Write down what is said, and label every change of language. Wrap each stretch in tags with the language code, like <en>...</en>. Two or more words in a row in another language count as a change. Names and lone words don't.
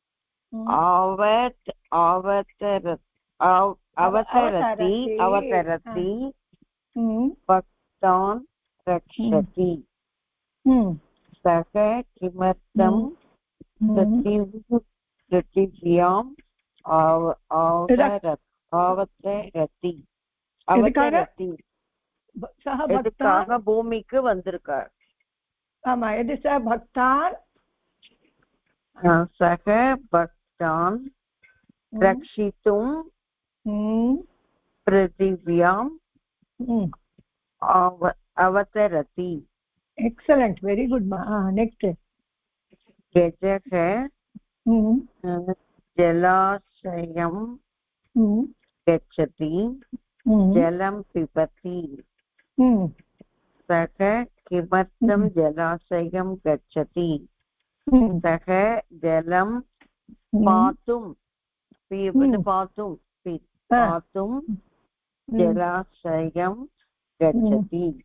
<sa>अवतरति भक्तान् रक्षति सः किमर्थं पृथिव्याम् அவதரதி</sa> <ta>எதுக்காக பூமிக்கு வந்திருக்கார் ஆமா எது சார் பக்தான்</ta> <sa>सः भक्तान् रक्षितुं पृथिव्याम् अवतरति</sa> <en>excellent very good next</en> <sa>கஜக जलाशयं गच्छति जलं पिबति सः किमर्थं जलाशयं गच्छति सः जलं पातुं जलाशयं गच्छति</sa>